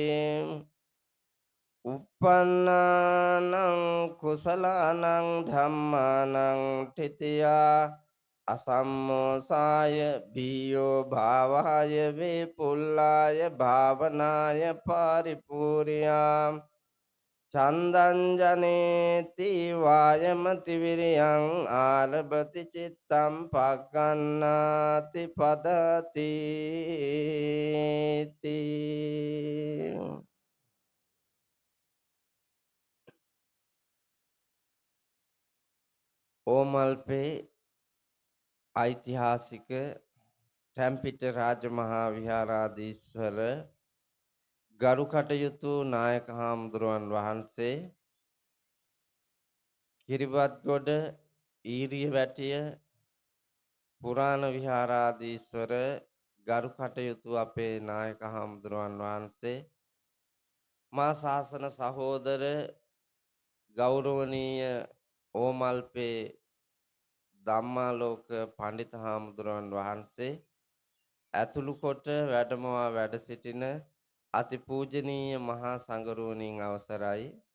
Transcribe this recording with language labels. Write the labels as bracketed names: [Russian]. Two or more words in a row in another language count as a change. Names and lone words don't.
[Pali] uppannānaṁ කුසලානං ධම්මානං තිතියා අසම්මෝසාය බියෝ භාවාය වේපුල්ලාය භාවනාය පරිපූර්ණා චන්දං ජනේති වායමති විරියං ආරභති චිත්තං පග්ගණ්ණාති පදති [Sinhala] ඕමල්පේ ඓතිහාසික ටැම්පිට රාජමහා විහාරාධීශ්වර ගරු කටයුතු නායක හාමුදුරුවන් වහන්සේ කිරිබත්ගොඩ ඊරිය වැටිය පුරාණ විහාරාධීශ්වර ගරු කටයුතු අපේ නායක හාමුදුරුවන් වහන්සේ මා ශාසන සහෝදර ගෞරවනීය ඕමල්පේ ධම්මාලෝක පඬිත හාමුදුරුවන් වහන්සේ ඇතුළු කොට වැඩමවා වැඩ සිටින අතිපූජනීය මහා සංඝරුවනින් අවසරයි